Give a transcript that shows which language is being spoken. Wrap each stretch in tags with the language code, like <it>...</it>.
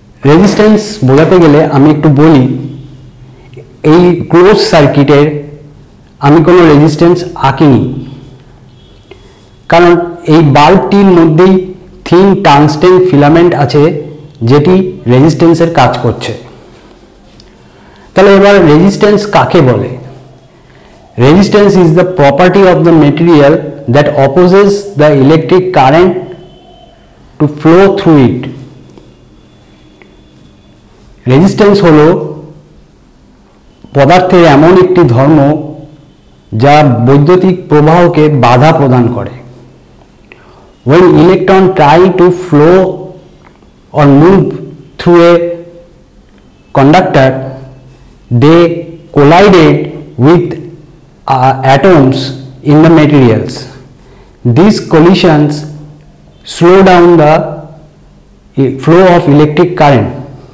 <bn>Resistance বোঝাতে গেলে আমি একটু বলি, এই ক্লোজ সার্কিটের আমি কোনো রেজিস্ট্যান্স আঁকিনি, কারণ এই বাল্বটির মধ্যেই থিন টাংস্টেন ফিলামেন্ট আছে যেটি রেজিস্ট্যান্সের কাজ করছে। তাহলে এবার রেজিস্ট্যান্স কাকে বলে?</bn> <en>Resistance is the property of the material that opposes the electric current to flow through it.</en> <bn>Resistance হলো পদার্থের এমন একটি ধর্ম যা বৈদ্যুতিক প্রবাহকে বাধা প্রদান করে।</bn> <en>When electron try to flow or move through a conductor, they collided with atoms in the materials. These collisions slow down the flow of electric current.</en>